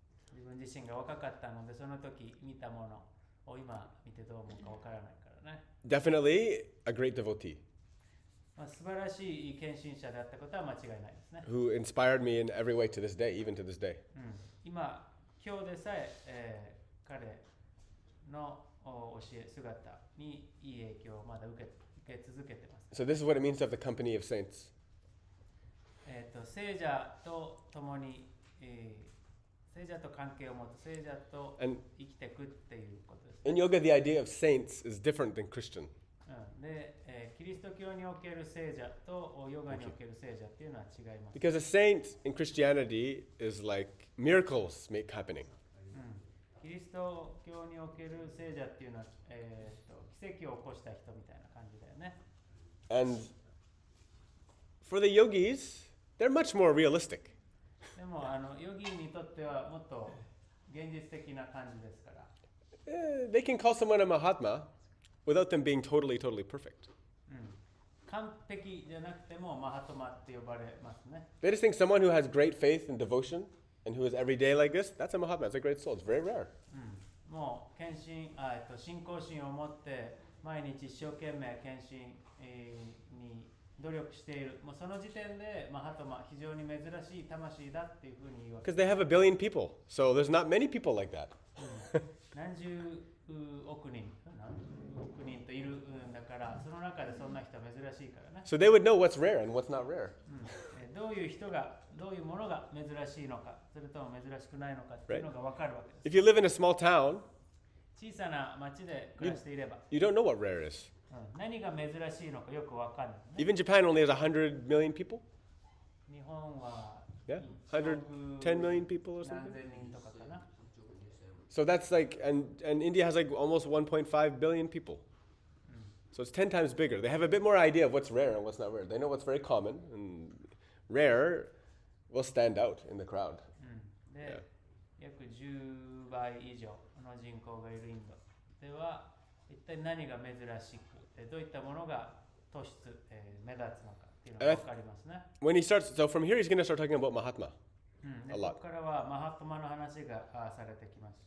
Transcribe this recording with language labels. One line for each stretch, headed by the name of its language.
Japanese: 自分自身が若かったので、その時見たものを今見てどう思うかわからないからね。
English: Definitely a great devotee
Japanese: 素晴らしい献身者であったことは間違いないですね。
English: who inspired me in every way to this day, even to this day.
Japanese: 今日でさえ彼の教え姿にいい影響をまだ受け続けてます。
English: So this is what it means to have the company of saints.
Japanese: 聖者と共に、聖者と関係を持つ、聖者と生きていくっていうことです。
English: In yoga, the idea of saints is different than Christian.
Japanese: で、キリスト教における聖者とヨガにおける聖者っていうのは違います。
English: Because a saint in Christianity is like miracles make happening.
Japanese: キリスト教における聖者っていうのは、奇跡を起こした人みたいな感じだよね。
English: And for the yogis, they're much more realistic.
Japanese: でもヨギにとってはもっと現実的な感じですから。
English: They can call someone a Mahatma without them being totally perfect.
Japanese: 完璧じゃなくてもマハトマって呼ばれますね。
English: They just think someone who has great faith and devotion and who is every day like this, that's a Mahatma. It's a great soul. It's very rare.
Japanese: もう信仰心を持って毎日一生懸命献身に努力している。もうその時点でマハトマ非常に珍しい魂だっていうふうに言うわけ。
English: Because they have a billion people, so there's not many people like that.
Japanese: 何十億人といるんだから、その中でそんな人は珍しいからね。
English: So they would know what's rare and what's not rare.
Japanese: どういう人が、どういうものが珍しいのか、それとも珍しくないのかっていうのが分かるわけです。
English: If you live in a small town,
Japanese: 小さな町で暮らしていれば、
English: you don't know what rare is.
Japanese: 何が珍しいのかよく分かんない、ね。
English: Even Japan only has 100 million people.
Japanese: 日本は
English: Yeah, 110 million people or
Japanese: 何
English: something.
Japanese: 千人とかかな。
English: So that's like, and India has like almost 1.5 billion people. So it's 10 times bigger. They have a bit more idea of what's rare and what's not rare. They know what's very common, and rare will stand out in the crowd.
Japanese: で、約10倍以上の人口がいるインドでは、一体何が珍しく、どういったものが突出、目立つのかっていうのが分かりますね。
English: When he starts, so from here he's going to start talking about Mahatma.
Japanese: でここからはマハトマの話がされてきます。